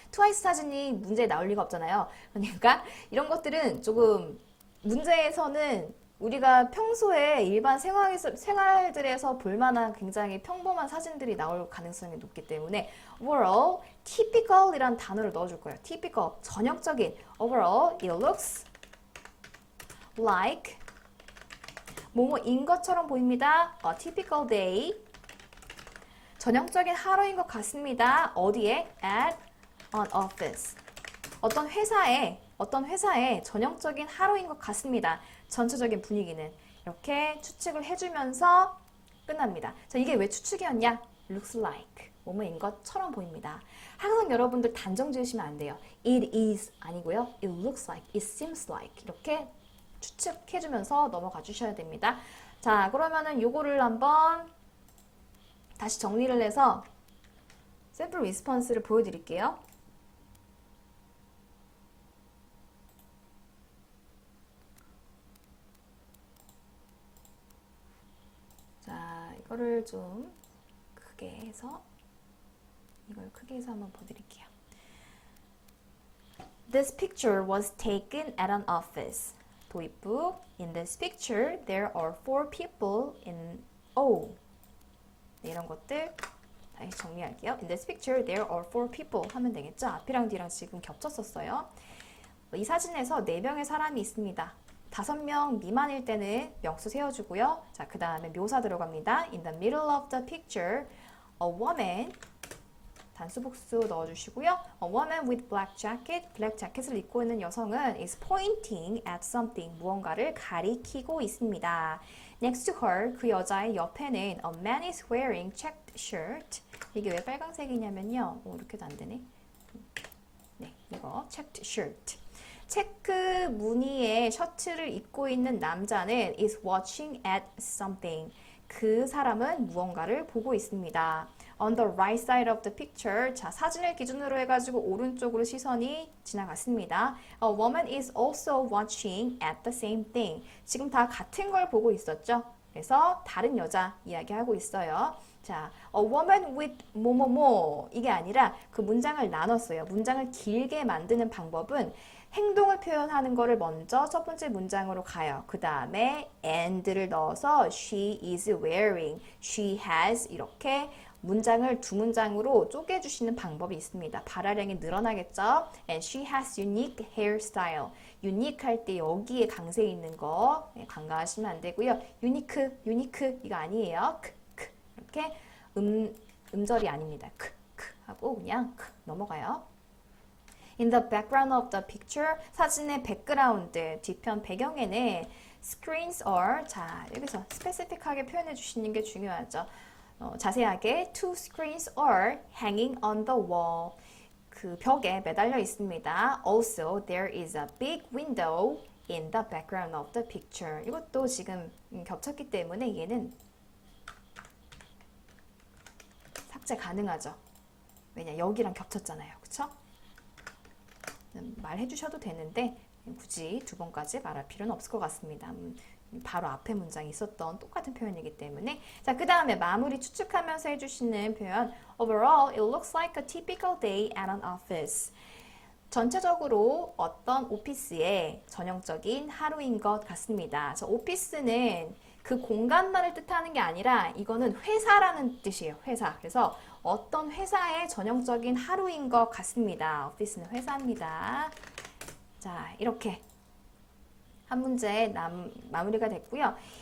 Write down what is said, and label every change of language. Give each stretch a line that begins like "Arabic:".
Korean: 트와이스 사진이 문제에 나올 리가 없잖아요. 그러니까 이런 것들은 조금 문제에서는 우리가 평소에 일반 생활들에서 볼만한 굉장히 평범한 사진들이 나올 가능성이 높기 때문에 overall, typical이란 단어를 넣어줄 거예요. typical, 전형적인.
English: overall, it looks like
Korean: 뭐뭐인 것처럼 보입니다.
English: A typical day.
Korean: 전형적인 하루인 것 같습니다. 어디에?
English: At an office.
Korean: 어떤 회사에 전형적인 하루인 것 같습니다. 전체적인 분위기는 이렇게 추측을 해주면서 끝납니다. 자, 이게 왜 추측이었냐?
English: looks like
Korean: 뭐뭐인 것처럼 보입니다. 항상 여러분들 단정 지으시면 안 돼요.
English: it is
Korean: 아니고요.
English: it looks like, it seems like
Korean: 이렇게 추측해주면서 넘어가 주셔야 됩니다. 자, 그러면은 요거를 한번 다시 정리를 해서 샘플 리스폰스를 보여드릴게요. 자, 이거를 좀 크게 해서 이걸 크게 해서 한번 보여드릴게요.
English: This picture was taken at an office.
Korean: 도입부.
English: In this picture, there are 4 people in O.
Korean: 네, 이런 것들 다시 정리할게요.
English: In this picture, there are 4 people
Korean: 하면 되겠죠? 앞이랑 뒤랑 지금 겹쳤었어요. 이 사진에서 4명의 사람이 있습니다. 5명 미만일 때는 명수 세워주고요. 자, 그 다음에 묘사 들어갑니다.
English: In the middle of the picture, a woman
Korean: 단수 복수 넣어주시고요.
English: A woman with black jacket,
Korean: 블랙 자켓을 입고 있는 여성은
English: is pointing at something,
Korean: 무언가를 가리키고 있습니다.
English: Next to her,
Korean: 그 여자의 옆에는
English: a man is wearing checked shirt.
Korean: 이게 왜 빨강색이냐면요. 이렇게도 안 되네. 네, 이거 checked shirt. 체크 무늬의 셔츠를 입고 있는 남자는
English: is watching at something.
Korean: 그 사람은 무언가를 보고 있습니다.
English: On the right side of the picture.
Korean: 자, 사진을 기준으로 해가지고 오른쪽으로 시선이 지나갔습니다.
English: A woman is also watching at the same thing.
Korean: 지금 다 같은 걸 보고 있었죠? 그래서 다른 여자 이야기하고 있어요. 자,
English: a woman with
Korean: 뭐뭐뭐 이게 아니라 그 문장을 나눴어요. 문장을 길게 만드는 방법은 행동을 표현하는 거를 먼저 첫 번째 문장으로 가요. 그 다음에 and를 넣어서
English: she is wearing, she has
Korean: 이렇게 문장을 2문장으로 쪼개주시는 방법이 있습니다. 발화량이 늘어나겠죠?
English: And she has unique hairstyle.
Korean: unique 할 때 여기에 강세 있는 거 간과하시면 안 되고요. unique 이거 아니에요. 이렇게 음절이 아닙니다. 하고 그냥 넘어가요.
English: In the background of the picture,
Korean: 사진의 백그라운드, 뒤편 배경에는
English: screens are,
Korean: 자, 여기서 스페시픽하게 표현해 주시는 게 중요하죠. 자세하게,
English: 2 screens are hanging on the wall.
Korean: 그 벽에 매달려 있습니다.
English: Also, there is a big window in the background of the picture.
Korean: 이것도 지금 겹쳤기 때문에 얘는 삭제 가능하죠. 왜냐, 여기랑 겹쳤잖아요. 그쵸? 말해 주셔도 되는데 굳이 2번까지 말할 필요는 없을 것 같습니다. 바로 앞에 문장에 있었던 똑같은 표현이기 때문에. 자, 그 다음에 마무리 추측하면서 해주시는 표현.
English: Overall, it looks like a typical day at an office.
Korean: 전체적으로 어떤 오피스의 전형적인 하루인 것 같습니다. 자, 오피스는 그 공간만을 뜻하는 게 아니라 이거는 회사라는 뜻이에요. 회사. 그래서 어떤 회사의 전형적인 하루인 것 같습니다. 오피스는 회사입니다. 자, 이렇게 한 문제 마무리가 됐고요.